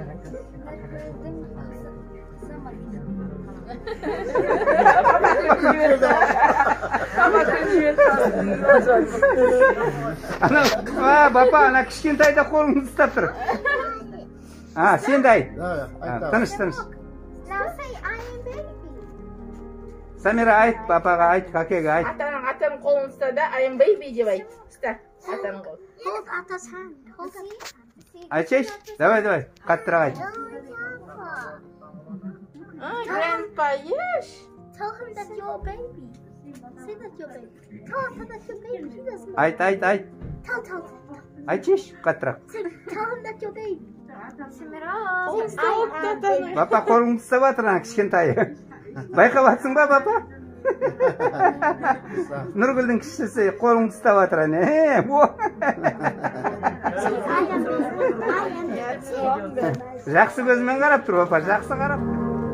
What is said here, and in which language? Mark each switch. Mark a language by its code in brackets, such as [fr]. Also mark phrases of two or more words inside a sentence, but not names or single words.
[kk] Бапа, ана кішкентайда қолыңды ұстап тұр. Сен де айт. Тыныш. Самира айт, папаға айт, какеге айт. Атаның қолын ұста да, [en] I am baby [kk] деп айт. Ұста, атаның қолын. [en] Hold Ata's hand. Hold it. [kk] Айтшайшы, давай, қаттырақ айт. [en] Grandpa, yes. Tell him that you're a baby. Say that your baby. Tell that your baby. He doesn't. [kk] Ayt. [en] Tell. [kk] Айтчиш, каттыраак. [en] Tell him that your baby. [kk] Папа қолыңды ұстап жатыр ана кішкентайы. Байқап жатсың ба, папа? Нұргүлдің кішісі қолыңды ұстап жатыр ана. Жақсы көзімен қарап тұр, папа, жақсы қарап.